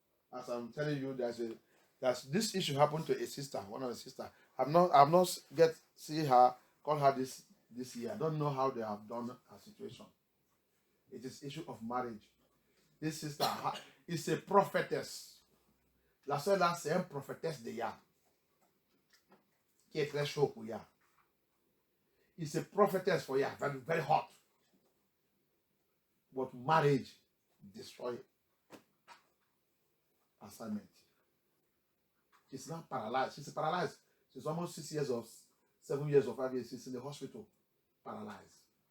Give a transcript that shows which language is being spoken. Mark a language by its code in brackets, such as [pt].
[en] As I'm telling you, this issue happened to a sister, one of the sisters. I've not get see her, call her this year. I don't know how they have done her situation. It is issue of marriage. This sister is a prophetess. [fr] La sœur là, c'est une prophétesse de Yah. Qui est très chaud pour Yah. [en] It's a prophetess for Yah, very, very hot. But marriage destroy assignment. She's not paralyzed. She's paralyzed. She's almost 6 years or 7 years or 5 years. She's in the hospital, paralyzed.